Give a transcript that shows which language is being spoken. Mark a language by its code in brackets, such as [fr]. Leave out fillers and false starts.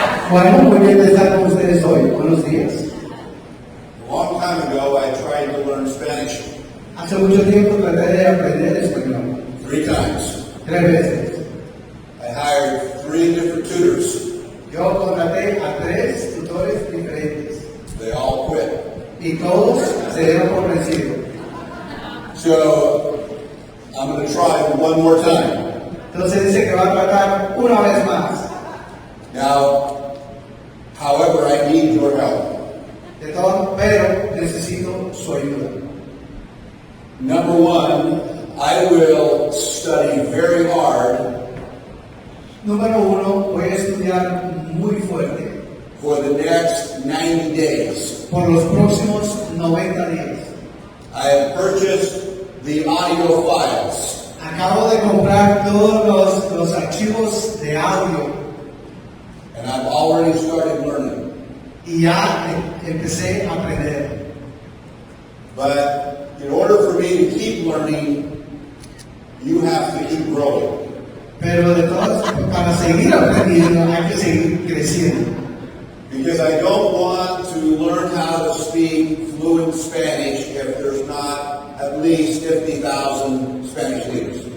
[es] Bueno, muy bien de estar con ustedes hoy. Buenos días. [en] A long time ago, I tried to learn Spanish [es] Hace mucho tiempo traté de aprender español. [en] 3 times. [es] 3 veces. [en] I hired 3 different tutors. [es] Yo contraté a 3 tutores diferentes [en] They all quit. [es] y todos se dieron por vencidos. [en] So, I'm going to try one more time. [es] Entonces dice que va a tratar una vez más. [en] Now, however, I need your help. [es] De todo, pero necesito su ayuda. [en] Number 1, I will study very hard [es] Número 1, voy a estudiar muy fuerte [en] for the next 90 days. [es] por los próximos 90 días. [en] I have purchased the audio files. [es] Acabo de comprar todos los archivos de audio [en] And I've already started learning. [es] y ya empecé a aprender. [en] But in order for me to keep learning, you have to keep growing. [es] Pero de todas, para seguir aprendiendo hay que seguir creciendo. [en] Because I don't want to learn how to speak fluent Spanish if there's not at least 50,000 Spanish leaders.